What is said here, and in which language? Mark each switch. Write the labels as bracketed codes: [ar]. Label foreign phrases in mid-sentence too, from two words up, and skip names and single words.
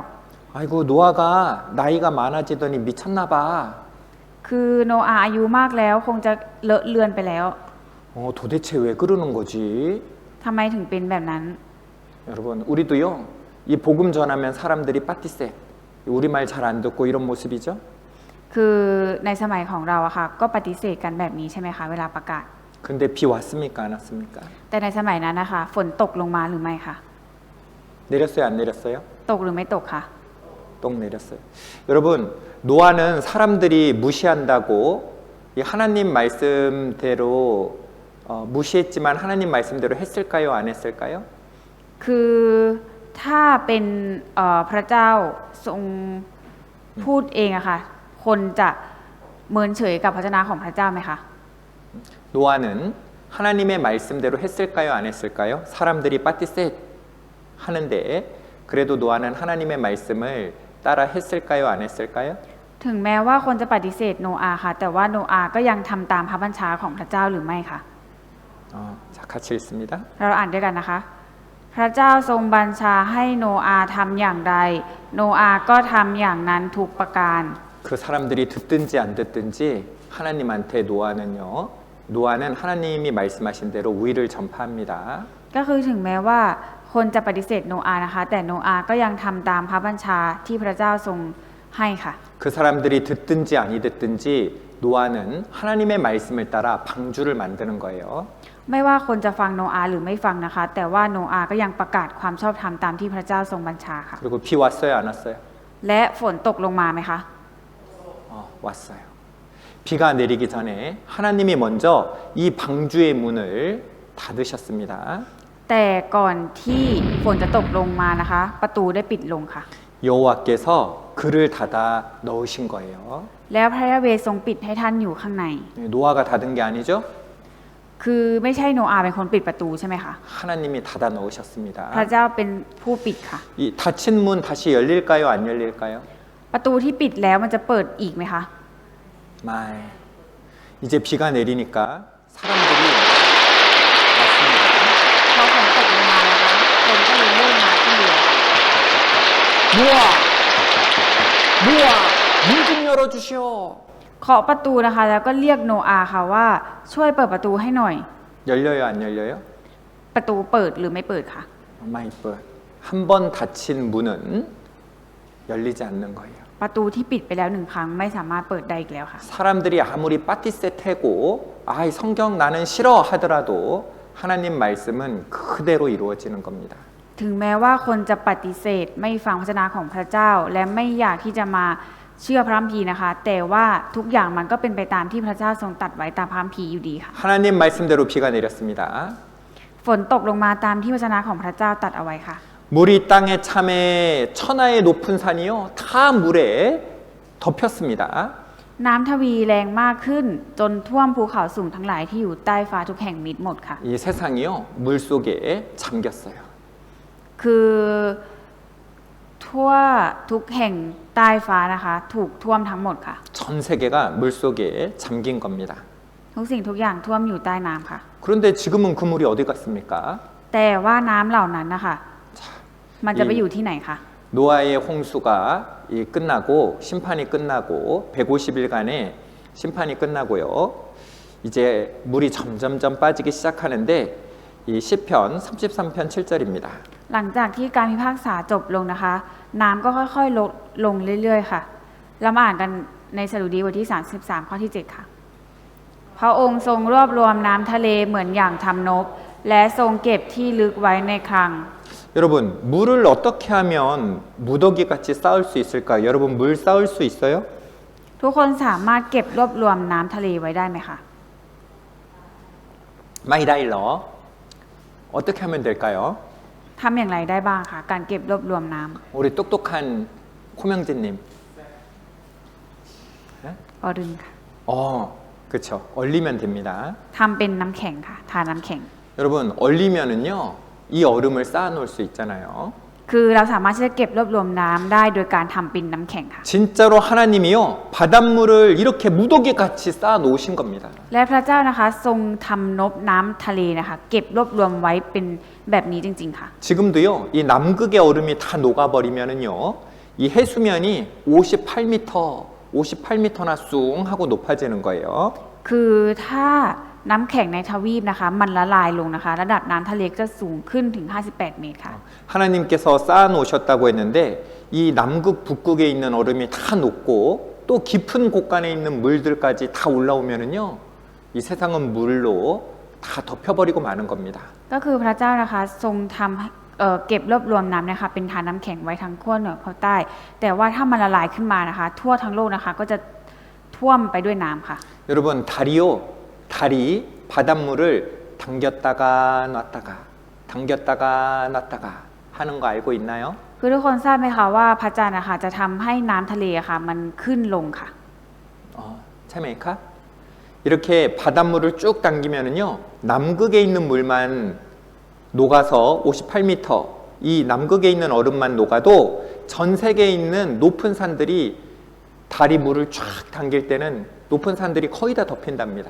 [ko] 아이고 노아가 나이가 많아지더니 미쳤나 봐. [th] คือโนอาห์อายุมากแล้วคงจะเลอะเลือนไปแล้ว [ko] 도대체 왜 그러는 거지? [th] ทำไมถึงเป็นแบบนั้น [ko] 여러분 우리도요. 이 복음 전하면 사람들이 빠띠세. 우리말 잘 안 듣고 이런 모습이죠. [th] คือในสมัยของเราอะค่ะก็ปฏิเสธกันแบบนี้ใช่ไหมคะเวลาประกาศ [ko] 근데 비 왔습니까? 안 왔습니까? [th] แต่ในสมัยนั้นนะคะฝนตกลงมาหรือไม่คะ [ko] 내렸어요? 안 내렸어요? [th] ตกหรือไม่ตกคะ [ko] 똥 내렸어요. 여러분 노아는 사람들이 무시한다고 이 하나님 말씀대로 무시했지만 하나님 말씀대로 했을까요? 안 했을까요? [th] คือถ้าเป็นพระเจ้าทรงพูดเองอะค่ะคนจะเมินเฉยกับพระเจ้าของพระเจ้าไหมคะ [ko] 노아는 하나님의 말씀대로 했을까요? 안 했을까요? 사람들이 빠띠셋 하는데 그래도 노아는 하나님의 말씀을 따라 했을까요? 안 했을까요? [th] ถึงแม้ว่าคนจะปฏิเสธโนอาห์ค่ะแต่ว่าโนอาห์ก็ยังทำตามพระบัญชาของพระเจ้าหรือไม่คะ [ko] 자 같이 읽습니다. [th] เราอ่านด้วยกันนะคะ พระเจ้าทรงบัญชาให้โนอาห์ทำอย่างใดโนอาห์ก็ทำอย่างนั้นทุกประการ [ko] 그 사람들이 듣든지 안 듣든지 하나님한테 노아는 하나님이 말씀하신 대로 우의를 전파합니다. [th] ก็คือถึงแม้ว่าคนจะปฏิเสธโนอาห์นะคะแต่โนอาห์ก็ยังทำตามพระบัญชาที่พระเจ้าทรงให้ค่ะ [ko] 그 사람들이 듣든지 아니 듣든지 노아는 하나님의 말씀을 따라 방주를 만드는 거예요. [th] ไม่ว่าคนจะฟังโนอาห์หรือไม่ฟังนะคะ แต่ว่าโนอาห์ก็ยังประกาศความชอบธรรมตามที่พระเจ้าทรงบัญชาค่ะ [ko] 그리고 비 왔어요, 안 왔어요? [th] และฝนตกลงมาไหมคะ [ko] 왔어요. 비가 내리기 전에 하나님이 먼저 이 방주의 문을 닫으셨습니다. [th] แต่ก่อนที่ฝนจะตกลงมานะคะ ประตูได้ปิดลงค่ะ [ko] 여호와께서 그를 닫아 넣으신 거예요. [th] แล้วพระยาเวห์ทรงปิดให้ท่านอยู่ข้างใน [ko] 노아가 닫은 게 아니죠? [th] คือไม่ใช่โนอาห์เป็นคนปิดประตูใช่ไหมคะ [ko] 하나님이 닫아 넣으셨습니다. [th] พระเจ้าเป็นผู้ปิดค่ะ [ko] 이 닫힌 문 다시 열릴까요? 안 열릴까요? [th] ประตูที่ปิดแล้วมันจะเปิดอีกไหมคะ [ko] 말. 이제 비가 내리니까 사람들이 왔습니다. [th] พอฝนตกลงมานะคะคนก็เลยเริ่มมาที่เรือ [ko] 노아! 노아! 문 좀 열어주시오. [th] เคาะประตูนะคะ แล้วก็เรียกโนอาห์ค่ะว่าช่วยเปิดประตูให้หน่อย [ko] 열려요? 안 열려요? [th] ประตูเปิดหรือไม่เปิดคะ ไม่เปิด. [ko] 한 번 닫힌 문은 열리지 않는 거예요. [th] ประตูที่ปิดไปแล้วหนึ่งครั้งไม่สามารถเปิดได้อีกแล้วค่ะ [ko] 사람들이 아무리 빠티세테고 이 성경 나는 싫어 하더라도 하나님 말씀은 그대로 이루어지는 겁니다. [th] ถึงแม้ว่าคนจะปฏิเสธไม่ฟังพระวจนะของพระเจ้า และไม่อยากที่จะมาเชื่อพระคัมภีร์นะคะ แต่ว่าทุกอย่างมันก็เป็นไปตามที่พระเจ้าทรงตรัสไว้ตามพระคัมภีร์อยู่ดีค่ะ [ko] 하나님 말씀대로 비가 내렸습니다. [th] ฝนตกลงมาตามที่พระวจนะของพระเจ้าตรัสเอาไว้ค่ะ [ko] 물이 땅에 참에 천하의 높은 산이요 다 물에 덮였습니다. [th] น้ำทวีแรงมากขึ้นจนท่วมภูเขาสูงทั้งหลายที่อยู่ใต้ฟ้าทุกแห่งมิดหมดค่ะ [ko] 이 세상이요 물 속에 잠겼어요. [th] คือทั่วทุกแห่งใต้ฟ้านะคะถูกท่วมทั้งหมดค่ะ [ko] 전 세계가 물 속에 잠긴 겁니다. [th] ทุกสิ่งทุกอย่างท่วมอยู่ใต้น้ำค่ะ [ko] 그런데 지금은 그 물이 어디 갔습니까? [th] แต่ว่าน้ำเหล่านั้นนะคะมันจะไปอยู่ที่ไหนคะ [ko] 노아의 홍수가 끝나고 심판이 끝나고 150일간의 심판이 끝나고요. 이제 물이 점점점 빠지기 시작하는데 이 시편 33편 7절입니다. [th] หลังจากที่การพิพากษาจบลงนะคะ น้ำก็ค่อยๆลดลงเรื่อยๆค่ะเรามาอ่านกันในสดุดีบทที่33ข้อที่7ค่ะพระองค์ทรงรวบรวมน้ำทะเลเหมือนอย่างทำนบและทรงเก็บที่ลึกไว้ในคลัง [ko] 여러분 물을 어떻게 하면 무더기 같이 쌓을 수 있을까요? 여러분 물 쌓을 수 있어요? [th] ทุกคนสามารถเก็บรวบรวมน้ำทะเลไว้ได้ไหมคะ [ko] 마이다일러 어떻게 하면 될까요? [th] ทำอย่างไรได้บ้างคะการเก็บรวบรวมน้ำ [ko] 우리 똑똑한 코명진님. [th] ออรึงค่ะ [ko] 그렇죠. 얼리면 됩니다. [th] ทำเป็นน้ำแข็งค่ะทาน้ำแข็ง [ko] 여러분 얼리면은요 이 얼음을 쌓아놓을 수 있잖아요. [th] คือเราสามารถที่จะเก็บรวบรวมน้ำได้โดยการทำเป็นน้ำแข็งค่ะ [ko] 진짜로 하나님이요 바닷물을 이렇게 무더기 같이 쌓아 놓으신 겁니다. [th] และพระเจ้านะคะทรงทำนบน้ำทะเลนะคะเก็บรวบรวมไว้เป็นแบบนี้จริงๆค่ะ [ko] 지금도요 이 남극의 얼음이 다 녹아버리면은요 이 해수면이 58m나 쑥 하고 높아지는 거예요. [th] คือถ้าน้ำแข็งในทวีปนะคะมันละลายลงนะคะระดับน้ำทะเลจะสูงขึ้นถึง58 เมตรค่ะ [ko] 하나님께서 쌓아 놓으셨다고 했는데 이 남극 북극에 있는 얼음이 다 녹고 또 깊은 곳간에 있는 물들까지 다 올라오면은요 이 세상은 물로 다 덮여버리고 마는 겁니다. [th] ก็คือพระเจ้านะคะทรงทำเก็บรวบรวมน้ำนะคะเป็นทานน้ำแข็งไว้ทั้งขั้วเหนือขั้วใต้ แต่ว่าถ้ามันละลายขึ้นมานะคะทั่วทั้งโลกนะคะก็จะท่วมไปด้วยน้ำค่ะ [ko] 여러분 달이 바닷물을 당겼다가 놨다가 하는 거 알고 있나요? [th] คือทุกคนทราบไหมคะว่าพระจันทร์นะคะจะทำให้น้ำทะเลค่ะมันขึ้นลงค่ะ 체메이카? [ko] 이렇게 바닷물을 쭉 당기면은요 남극에 있는 물만 녹아서 58m 이 남극에 있는 얼음만 녹아도 전 세계에 있는 높은 산들이 달이 물을 쫙 당길 때는 높은 산들이 거의 다 덮인답니다.